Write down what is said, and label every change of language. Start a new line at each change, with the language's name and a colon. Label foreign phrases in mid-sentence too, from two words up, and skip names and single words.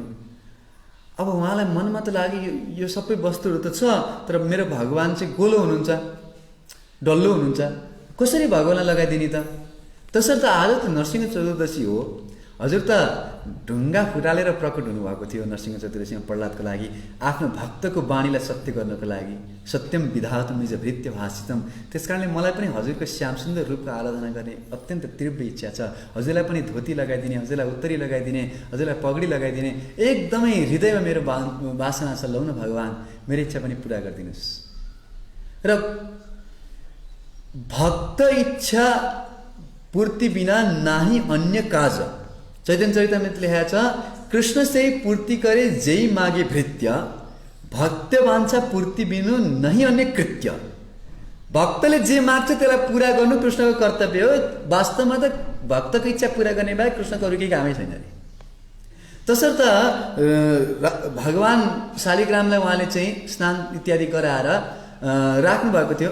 Nepali: अब उहाँलाई मनमा त लाग्यो यो सबै वस्तुहरू त छ, तर मेरो भगवान चाहिँ गोलो हुनुहुन्छ, डल्लो हुनुहुन्छ, कसरी भगवानलाई लगाइदिने त? तसर्थ आज त नरसिंह चतुर्दशी हो। हजुर त ढुङ्गा फुटालेर प्रकट हुनुभएको थियो नरसिंह चतुर्दशीमा प्रहलादको लागि, आफ्नो भक्तको वाणीलाई सत्य गर्नको लागि।
Sanskrit: सत्यम विधातुम निज भृत्य भाषितम।
Nepali: त्यसकारणले मलाई पनि हजुरको श्याम सुन्दर रूपको आराधना गर्ने अत्यन्त तीव्र इच्छा छ। हजुरलाई पनि धोती लगाइदिने, हजुरलाई उत्तरी लगाइदिने, हजुरलाई पगडी लगाइदिने एकदमै हृदयमा मेरो वासना छ। लौ न भगवान, मेरो इच्छा पनि पुरा गरिदिनुहोस्। र
Bangla: ভক্ত ইচ্ছা পূর্তি বিনা নাহী অন্য কাজ।
Nepali: चैतन्य चरितामृतले लेखेको छ,
Bangla: কৃষ্ণ সে পূর্তি করে জয় মাগে ভৃত্য, ভক্ত বাঞ্ছা পূর্তি বিনু নহীঁ অন্য কৃত্য।
Nepali: भक्तले जे माग्छ त्यसलाई पुरा गर्नु कृष्णको कर्तव्य हो। वास्तवमा त भक्तको इच्छा पुरा गर्ने बाहेक कृष्णको अरू केही कामै छैन। तसर्थ भगवान शालिग्रामलाई उहाँले चाहिँ स्नान इत्यादि गराएर राख्नु भएको थियो।